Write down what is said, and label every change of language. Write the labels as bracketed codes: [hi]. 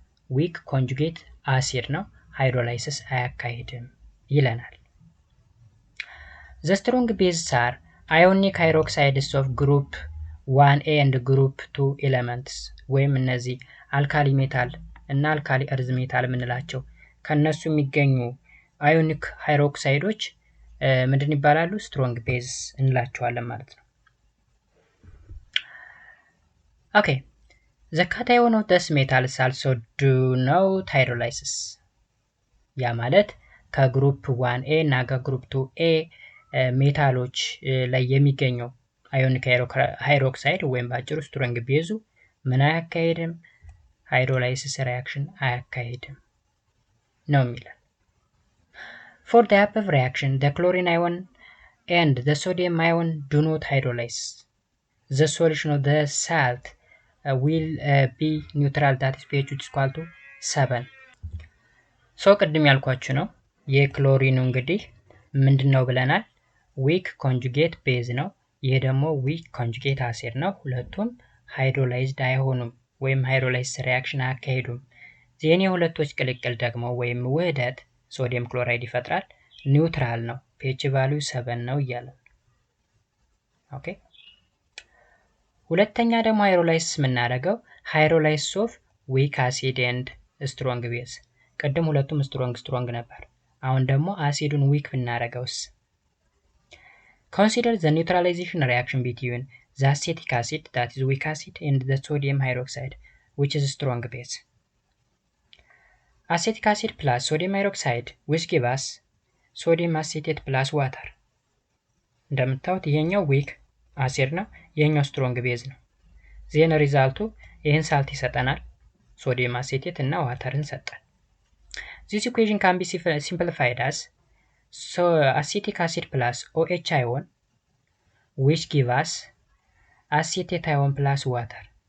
[am] ዊክ ኮንጁጌት አሲድ ነው። ሃይድሮላይሲስ አያካሂድም ይለናል። [en] the strong bases are ionic hydroxides of group 1A and group 2 elements [am] ወይም እነዚህ አልካሊ ሜታል እና አልካሊ እርዝ ሜታል የምንላቸው ከነሱ የሚገኙ አዮኒክ ሃይድሮክሳይዶች ምንድን ይባላሉ? ስትሮንግ ቤዝ እንላቸዋለን ማለት ነው። [en] ኦኬ the cation of this metals also do not hydrolysis. [am] ያ ማለት ከግሩፕ 1A እና ከግሩፕ 2A ሜታሎች ላይ የሚገኘው አዮኒክ ሃይድሮክሳይድ ወይም ባጭሩ ስትሮንግ ቤዙ ምን አያካሂድም? ሃይድሮላይሲስ ሪአክሽን አያካሂድም ነው የሚለው። [en] For the above reaction, the chlorine ion and the sodium ion do not hydrolyze. The solution of the salt will be neutral, that is pH is equal to 7. [am] So ቅድም ያልኳችሁ ነው። የክሎሪኑ እንግዲህ ምንድነው ብለናል? ዊክ ኮንጁጌት ቤዝ ነው። ይሄ ደግሞ ዊክ ኮንጁጌት አሲድ ነው። ሁለቱም ሃይድሮላይዝድ አይሆኑም ወይም ሃይድሮላይሲስ ሪአክሽን አያካሂዱም። ዜኔ ሁለቶች ቅልቅል ደግሞ ወይም ውህደት ሶዲየም ክሎራይድ ይፈጥራል። ኒውትራል ነው። pH ቫልዩ 7 ነው እያለ። ኦኬ ሁለተኛ ደግሞ ሃይድሮላይሲስ የምናደርገው [en] ሃይድሮላይሲስ ኦፍ ዊክ አሲድ ኤንድ ስትሮንግ ቤዝ። [am] ቅድም ሁለቱም ስትሮንግ ነበር። አሁን ደግሞ አሲዱን ዊክ ብናደርገውስ? [en] Consider the neutralization reaction between the acetic acid, that is weak acid, and the sodium hydroxide, which is strong base. Acetic acid plus sodium hydroxide which give us sodium acetate plus water. [am] እንደምታዩት ይሄኛው ዊክ አሲድ ነው፣ ይሄኛው ስትሮንግ ቤዝ ነው። ዜን ሪዛልቱ ይሄን ሳልት ይሰጠናል፣ ሶዲየም አሴቴት እና ዋተርን ሰጠን። [en] This equation can be simplified as so acetic acid plus OH ion which give us acetate ion plus water.